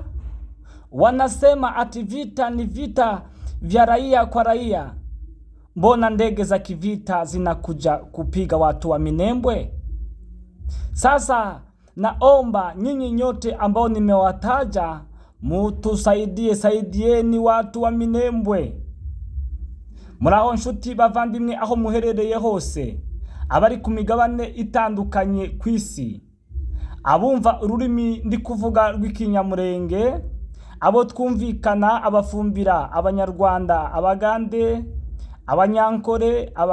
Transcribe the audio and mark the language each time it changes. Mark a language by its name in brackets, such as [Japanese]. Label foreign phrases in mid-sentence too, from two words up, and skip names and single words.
[Swahili] Wanasema ati vita ni vita vya raia kwa raia. Mbona ndege za kivita zinakuja kupiga watu wa Minembwe? Sasa naomba nyinyi nyote ambao nimewataja saidieni watu wa Minembwe. [Kinyarwanda] Muraho nshuti bavandimwe aho muherereye hose, abari ku migabane itandukanye kw'isi, abumva ururimi ndi kuvuga rw'ikinyamurenge, abo twumvikana, abafumbira, abanyarwanda, abagande, abanyankore,